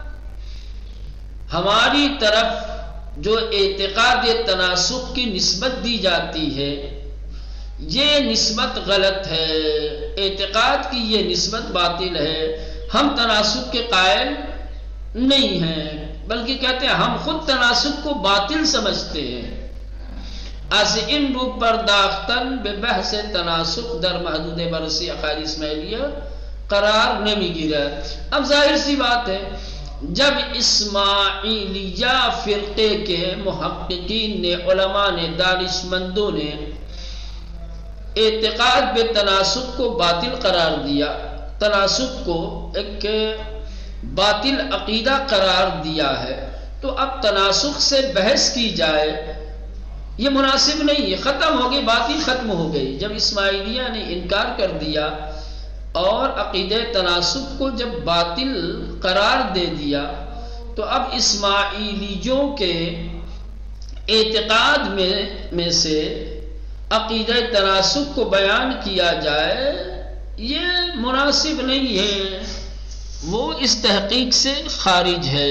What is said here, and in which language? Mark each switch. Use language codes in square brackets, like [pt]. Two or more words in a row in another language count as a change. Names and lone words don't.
[ur] ہماری طرف جو اعتقاد تناسخ کی نسبت دی جاتی ہے یہ نسبت غلط ہے، اعتقاد کی یہ نسبت باطل ہے، ہم تناسخ کے قائل نہیں ہیں، بلکہ کہتے ہیں ہم خود تناسخ کو باطل سمجھتے ہیں۔ [fa] از این رو پرداختن به بحث تناسخ در محدود بررسی عقاید اسماعیلیہ قرار نمیگیرد۔ [ur] اب ظاہر سی بات ہے جب اسماعیلیہ فرقے کے محققین نے، علماء نے، دانشمندوں نے اعتقاد به تناسخ کو باطل قرار دیا، تناسخ کو ایک باطل عقیدہ قرار دیا ہے، تو اب تناسخ سے بحث کی جائے یہ مناسب نہیں ہے، ختم ہو گئی، باطل ختم ہو گئی۔ جب اسماعیلیہ نے انکار کر دیا اور عقیدہ تناسخ کو جب باطل قرار دے دیا تو اب اسماعیلیوں کے اعتقاد میں سے عقیدہ تناسخ کو بیان کیا جائے یہ مناسب نہیں ہے، وہ اس تحقیق سے خارج ہے۔